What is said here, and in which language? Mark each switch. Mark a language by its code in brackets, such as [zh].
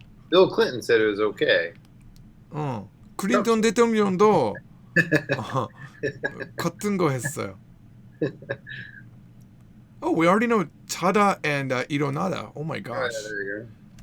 [en] Bill Clinton said it was okay. [ko] 클린턴 대통령도 같은 거 했어요. [en] Oh, we already know 자다 and 일어나다. Oh my Oh, gosh. yeah, there you go.